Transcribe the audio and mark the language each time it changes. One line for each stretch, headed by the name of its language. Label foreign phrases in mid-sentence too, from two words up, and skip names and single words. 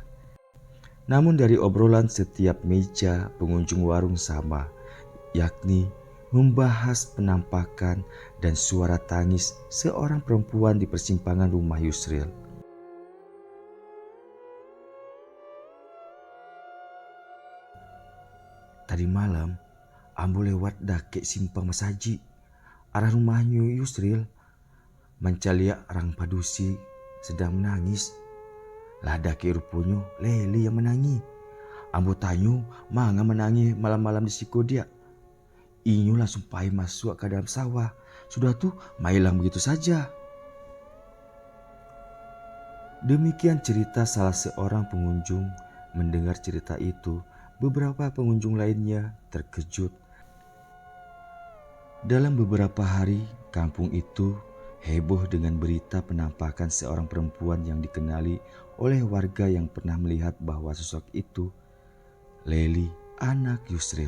Indonesian: Namun dari obrolan setiap meja pengunjung warung sama, yakni membahas penampakan dan suara tangis seorang perempuan di persimpangan rumah Yusril.
Minangkabau: Tadi malam, ambo lewat dake simpang Masaji, arah rumahnya Yusril. Mencaliak orang padusi sedang menangis. Lah dake rupanya Leli yang menangi. Ambo tanyo manga menangi malam-malam di siko dia. Inyo langsung pai masuk ke dalam sawah. Sudah tuh mailang begitu saja. Demikian cerita salah seorang pengunjung.
Indonesian: Mendengar cerita itu, beberapa pengunjung lainnya terkejut. Dalam beberapa hari, kampung itu heboh dengan berita penampakan seorang perempuan yang dikenali oleh warga yang pernah melihat bahwa sosok itu Leli, anak Yusril.